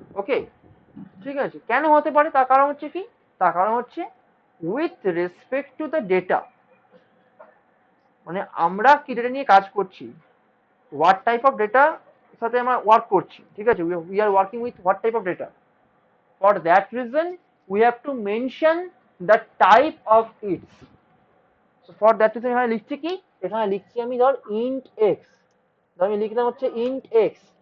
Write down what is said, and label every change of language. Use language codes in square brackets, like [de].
[bn] ওকে, ঠিক আছে? কেন হতে পারে? তার কারণ হচ্ছে কি, তার কারণ হচ্ছে [en] with respect to the data, [bn] মানে আমরা কি ডেটা নিয়ে কাজ করছি, [en] what type of data [bn] সাথে আমরা ওয়ার্ক করছি, ঠিক আছে, [en] We are working with what type of data. For that reason, we have to mention the type of its. So for that reason [bn] এখানে লিখছি কি, এখানে লিখছি আমি ধর int x, ধর আমি লিখলাম হচ্ছে int x।